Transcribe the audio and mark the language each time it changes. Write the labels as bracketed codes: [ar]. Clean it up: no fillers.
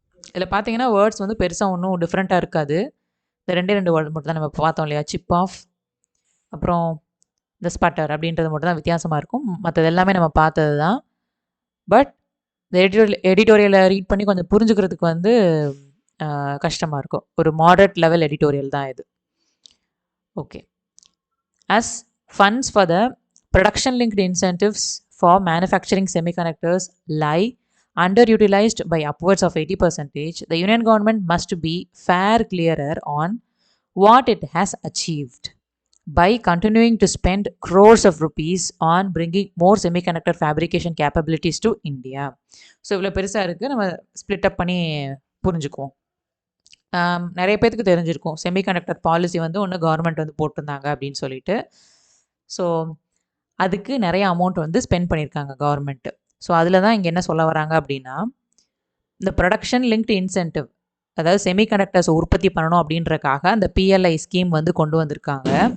[ta] இதில் பார்த்தீங்கன்னா வேர்ட்ஸ் பெருசாக ஒன்றும் டிஃப்ரெண்ட்டாக இருக்காது. இந்த ரெண்டு வேர்டு மட்டும் தான் நம்ம பார்த்தோம் இல்லையா, சிப் ஆஃப் அப்புறம் இந்த ஸ்பட்டர் அப்படின்றது மட்டும் தான் வித்தியாசமாக இருக்கும். மற்றது எல்லாமே நம்ம பார்த்தது தான். பட் இந்த எடிட்டோரியலை ரீட் பண்ணி கொஞ்சம் புரிஞ்சுக்கிறதுக்கு கஷ்டமாக இருக்கும். ஒரு மாடரேட் லெவல் எடிட்டோரியல் தான் இது. Okay. [en] As funds for the production-linked incentives for manufacturing semiconductors lie underutilized by upwards of 80%, the Union government must be clearer on what it has achieved by continuing to spend crores of rupees on bringing more semiconductor fabrication capabilities to India. [ta] So இவ்வளோ பெருசாக இருக்குது, நம்ம split அப் பண்ணி புரிஞ்சுக்குவோம். நிறைய பேருக்கு தெரிஞ்சிருக்கும் semiconductor policy ஒன்று government போட்டிருந்தாங்க அப்படின்னு சொல்லிட்டு. ஸோ அதுக்கு நிறைய அமௌண்ட் ஸ்பெண்ட் பண்ணியிருக்காங்க கவர்மெண்ட்டு. ஸோ அதில் தான் இங்கே என்ன சொல்ல வராங்க அப்படின்னா, இந்த ப்ரொடக்ஷன் லிங்க்டு இன்சென்டிவ், அதாவது செமிகண்டக்டர்ஸ் உற்பத்தி பண்ணணும் அப்படின்றக்காக அந்த பிஎல்ஐ ஸ்கீம் கொண்டு வந்திருக்காங்க.